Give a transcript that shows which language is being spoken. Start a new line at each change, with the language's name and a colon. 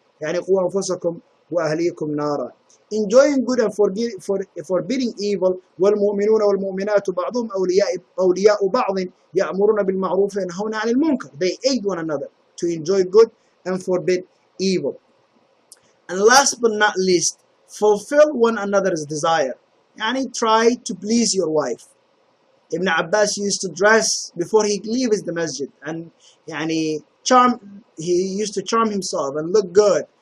Arabic: قوا أنفسكم وأهليكم نارا.
English: Enjoying good and forbidding evil.
Arabic: والمؤمنون والمؤمنات بعضهم أولياء بعض يأمرون بالمعروف وينهون عن المنكر.
English: They aid one another to enjoy good and forbid evil. And last but not least, fulfill one another's desire. Try to please your wife. Ibn Abbas used to dress before he leaves the masjid, and he used to charm himself and look good.